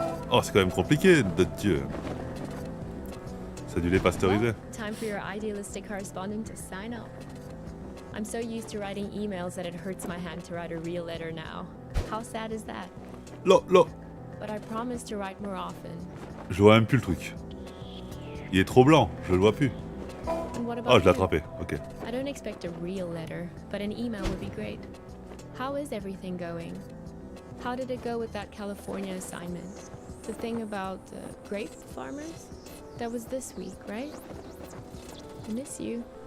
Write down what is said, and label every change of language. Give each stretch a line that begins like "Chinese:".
French: Oh, c'est quand même compliqué d'être Dieu. C'est du lait pasteurisé.
English: Time for your idealistic correspondent to sign up. I'm so used to writing emails that it hurts my hand to write a real letter now. How sad is that?
French: Là, là.
English: But I promise to write more often.
French: Je vois même plus le truc. Il est trop blanc, je le vois plus.
English: And what about
French: Oh, je l'ai
English: you?
French: attrapé, ok.
English: I don't expect a real letter, but an email would be great. How is everything going? How did it go with that California assignment? The thing about grape farmers? That was this week, right? I miss you.